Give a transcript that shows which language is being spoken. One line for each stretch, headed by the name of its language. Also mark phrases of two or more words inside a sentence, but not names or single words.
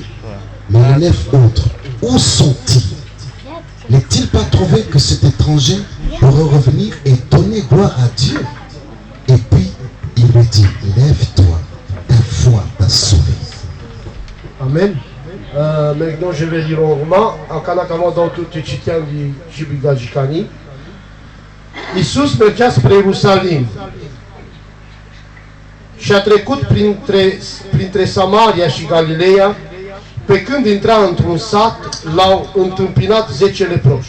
French: Mais les 9 autres, où sont-ils? N'est-il pas trouvé que cet étranger pourrait revenir et donner gloire à Dieu? Et puis il lui dit: Lève-toi, ta foi t'a sauvé. Amen. Maintenant, je vais lire en roman.
Romanian: Acum am dat tot ce citeam din Biblica Gicanii. Iisus mergea spre Ierusalim și a trecut printre Samaria și Galileea. Pe când intra într-un sat, l-au întâmpinat 10 leproși.